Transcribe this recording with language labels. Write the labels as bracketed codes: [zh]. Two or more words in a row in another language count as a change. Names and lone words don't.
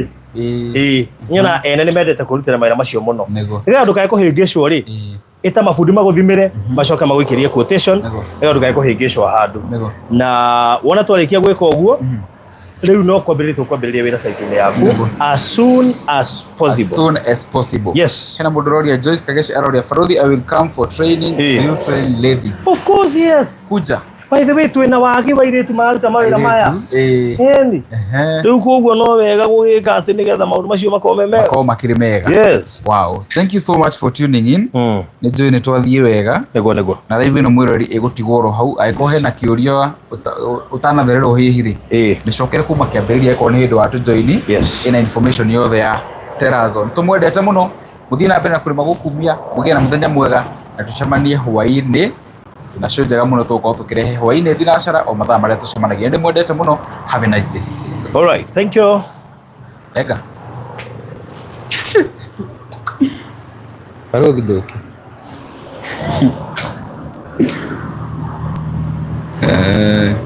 [ki] Nyona ene nĩ mendete kũrutĩra mawĩra macio mũno. Nĩgetha ndũkae kũhĩngĩcwo rĩ, ĩta mabundi magũthimĩre macoka magwĩkĩrie quotation, nĩgetha ndũkae kũhĩngĩcwo handũ. Na wona twarĩkia gwĩka ũguo rĩu no kwambĩrĩria wĩra site-inĩ yaku [en] as soon as possible. As soon as possible. Yes. [ki] Hena mũndũ roria Joyce Kageshi aroria Farodhi, [en] I will come for training. You train ladies. Of course, yes. Kuja. By the way, [ki] twĩna wagi wa airĩtu mararuta mawĩra maya. Eni. Rĩu koguo no wega gũgĩka atĩ nĩgetha maũndũ macio makorwo me mega. Makorwo makĩrĩ mega. [en] Yes. Wow. Thank you so much for tuning in. [ki] Nĩ njũĩ nĩ twathiĩ wega. Nĩguo. Na live ĩno mwĩrori ĩgũtigwo ro hau. Angĩkorwo hena kĩũria ũtanathererwo hihi rĩ. Nĩcokere kuma kĩambĩrĩria angĩkorwo nĩ hĩndĩ wa tũjoini. Ĩna information yothe ya Terrazzo. Nĩtũmwendete mũno. Mũthiĩ na mbere na kũrĩma gũkumia. Mũgĩe na mũthenya mwega na tũcemanie hwaĩ-inĩ. Na show njega mũno tũkorwo tũkĩrehe hwaĩ-inĩ thinacara o mathaa marĩa tũcemanagia. Nĩ mwendete mũno. [en] Have a nice day. All right, thank you. [ki] Ega. Farodhi doki.